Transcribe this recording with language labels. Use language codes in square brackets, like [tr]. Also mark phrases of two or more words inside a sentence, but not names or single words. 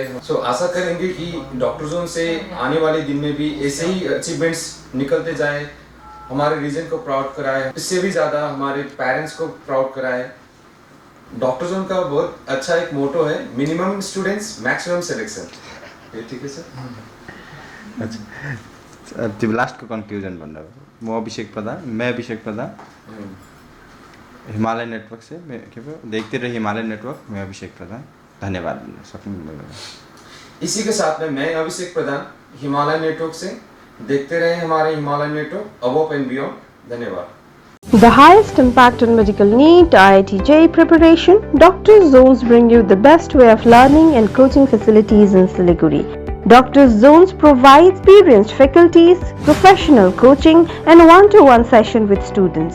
[hi] सो आशा करेंगे कि डॉक्टर जोन से आने वाले दिन में भी ऐसे ही अचीवमेंट्स निकलते जाए, हमारे रीजन को प्राउड कराए, इससे भी ज़्यादा हमारे पेरेंट्स को प्राउड कराए। डॉक्टर जोन का बहुत अच्छा एक मोटो है, [en] minimum students maximum selection. [hi] ठीक है सर। अच्छा, [ne] त्यो लास्टको कन्क्लुजन भन्नुभयो। [hi] म अभिषेक प्रधान, मैं अभिषेक प्रधान, हिमालय नेटवर्क से, मैं के देखते रहिए हिमालय नेटवर्क, मैं अभिषेक प्रधान। धन्यवाद। इसी के साथ में मैं अभिषेक प्रधान हिमालय नेटवर्क से, देखते रहे हमारे हिमालय नेटवर्क [en] above and beyond. [hi] धन्यवाद। [en] The highest impact on medical NEET IIT JEE preparation, Dr. Zones bring you the best way of learning and coaching facilities in Siliguri. Dr. Zones provide experienced faculties, professional coaching and one-to-one session with students.